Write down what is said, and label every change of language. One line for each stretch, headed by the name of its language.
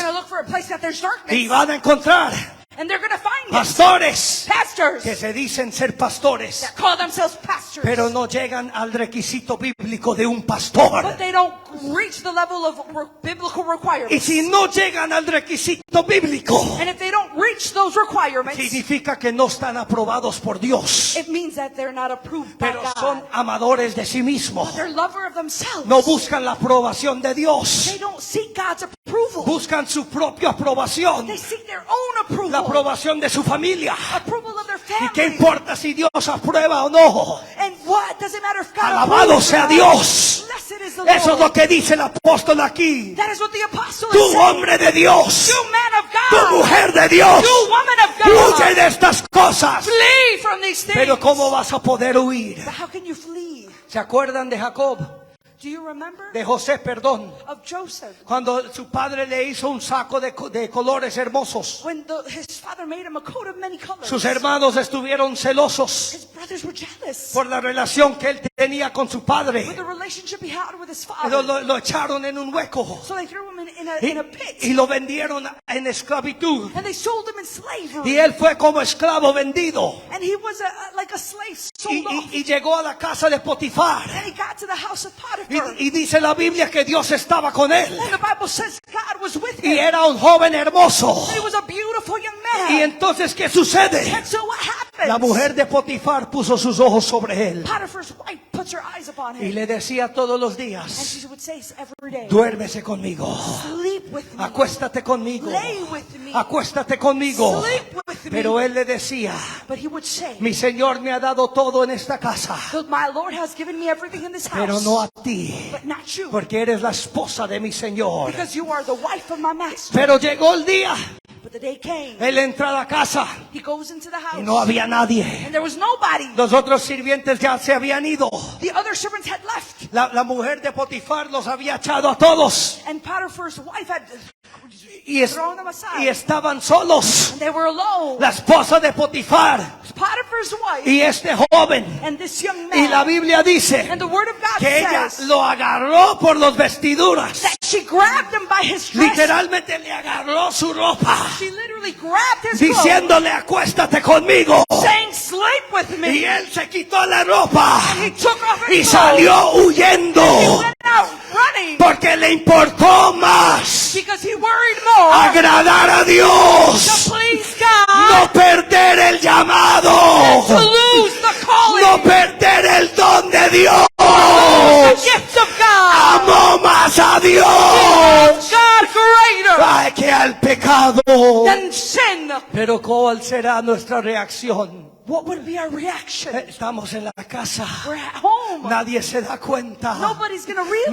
English: going to look for a place that there's darkness.
Spanish: Y van a encontrar
English: And they're going to find it.
Spanish: pastores
English: Pastors
Spanish: que se dicen ser pastores,
English: that call themselves pastors.
Spanish: pero no llegan al requisito bíblico de un pastor.
English: But they don't reach the level of biblical requirements.
Spanish: Y si no llegan al requisito bíblico,
English: And if they don't reach those requirements,
Spanish: significa que no están aprobados por Dios,
English: it means that they're not approved by
Spanish: pero
English: God.
Spanish: son amadores de sí mismos.
English: They're lover of themselves.
Spanish: No buscan la aprobación de Dios,
English: They don't seek God's approval.
Spanish: buscan su propia aprobación,
English: They seek their own approval.
Spanish: la aprobación de su familia.
English: Approval of their
Spanish: ¿Y qué
English: family.
Spanish: importa si Dios aprueba o no?
English: And what? Does it matter if God
Spanish: Alabado
English: approves
Spanish: sea
English: or not?
Spanish: Dios.
English: Blessed is the
Spanish: Eso es
English: Lord.
Spanish: lo que dice el apóstol aquí.
English: That is what the apostle
Spanish: Tú,
English: is saying.
Spanish: hombre de Dios,
English: You man of
Spanish: tu
English: God.
Spanish: mujer de Dios,
English: You woman of God.
Spanish: huye de estas cosas.
English: Flee from these things.
Spanish: Pero ¿cómo vas a poder huir?
English: But how can you flee?
Spanish: ¿Se acuerdan de Jacob?
English: Do you remember?
Spanish: De José, perdón.
English: Of Joseph.
Spanish: Cuando su padre le hizo un saco de colores hermosos.
English: When his father made him a coat of many colors.
Spanish: Sus hermanos estuvieron celosos
English: His brothers were jealous.
Spanish: por la relación que él tenía con su
English: With
Spanish: padre.
English: the relationship he had with his
Spanish: Lo,
English: father.
Spanish: lo echaron en un hueco
English: So they threw him in a pit.
Spanish: y lo vendieron en esclavitud.
English: And they sold him in slavery.
Spanish: Y él fue como esclavo vendido.
English: And he was like a slave sold off.
Spanish: Y llegó a la casa de Potifar.
English: And he got to the house of Potiphar.
Spanish: Y dice la Biblia que Dios estaba con él.
English: And the Bible says God was with
Spanish: Y
English: him.
Spanish: era un joven hermoso.
English: And he was a beautiful young
Spanish: Y
English: man.
Spanish: entonces, ¿qué sucede?
English: And so what happens?
Spanish: La mujer de Potifar puso sus ojos sobre él.
English: Potiphar's wife puts her eyes upon
Spanish: Y
English: him.
Spanish: le decía todos los
English: And
Spanish: días,
English: she would say every day,
Spanish: duérmese conmigo.
English: sleep with me.
Spanish: Acuéstate conmigo.
English: Lay with me.
Spanish: Acuéstate conmigo.
English: Sleep with me.
Spanish: Pero él le decía,
English: But he would say,
Spanish: mi Señor me ha dado todo en esta casa,
English: my Lord has given me everything in this house.
Spanish: pero no a ti,
English: But not you.
Spanish: porque eres la esposa de mi Señor.
English: Because you are the wife of my master.
Spanish: Pero llegó el día,
English: But the day came.
Spanish: él entra a la casa
English: He goes into the house.
Spanish: y no había nadie.
English: And there was nobody.
Spanish: Los otros sirvientes ya se habían ido.
English: The other servants had left.
Spanish: La mujer de Potifar los había echado a todos.
English: And Potiphar's wife had
Spanish: Y,
English: thrown them aside.
Spanish: y estaban solos.
English: And they were alone.
Spanish: La esposa de Potifar
English: Potiphar's wife
Spanish: y este joven.
English: and this young
Spanish: Y la
English: man.
Spanish: Biblia dice
English: And the word of God
Spanish: que ella
English: says
Spanish: lo agarró por los vestiduras.
English: that she grabbed him by his dress.
Spanish: Literalmente le agarró su ropa,
English: She literally grabbed his clothes,
Spanish: diciéndole acuéstate conmigo.
English: saying, sleep with me.
Spanish: Y él se quitó la ropa
English: He took off
Spanish: y
English: his clothes.
Spanish: salió huyendo
English: He went out running
Spanish: porque le importó más
English: because he worried more
Spanish: agradar a
English: to
Spanish: Dios,
English: please God
Spanish: no perder el
English: than
Spanish: llamado,
English: to lose the calling,
Spanish: no perder el don de Dios.
English: the gift of God.
Spanish: Amó más a Dios
English: God greater
Spanish: ay, que al pecado.
English: than sin.
Spanish: Pero ¿cuál será nuestra reacción?
English: What would be our reaction?
Spanish: Estamos en la casa,
English: We're at home.
Spanish: nadie se da cuenta,
English: Nobody's going to realize.